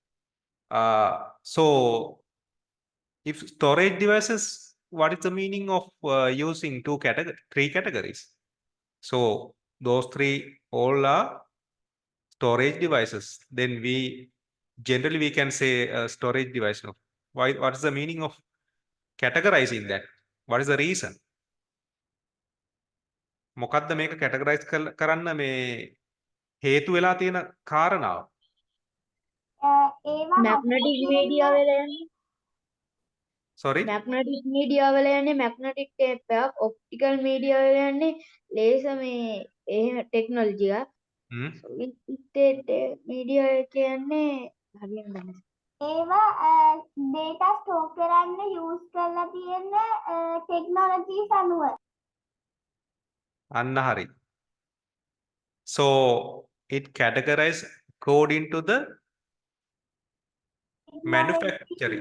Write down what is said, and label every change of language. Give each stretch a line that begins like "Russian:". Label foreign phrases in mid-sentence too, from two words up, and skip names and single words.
English: So if storage devices, what is the meaning of using 3 categories? So those 3 all are storage devices. Then we generally we can say storage device. No? Why? What is the meaning of categorizing that? What is the reason?
Sinhala: මොකද්ද මේක categorize කරන්න මේ හේතු වෙලා තියෙන කාරණාව? ඒවා
English: magnetic media
Sinhala: වල යන්නේ
English: Sorry? magnetic media
Sinhala: වල යන්නේ
English: magnetic tape
Sinhala: එකක්
English: optical media
Sinhala: වල යන්නේ laser මේ එහෙම technology එකක් Hmm.
English: solid state media
Sinhala: එක යන්නේ හරියට දන්නේ ඒවා
English: data store
Sinhala: කරන්න use කරලා තියෙන technologies අනුව. අන්න හරි.
English: So it categorized according to the manufacturing.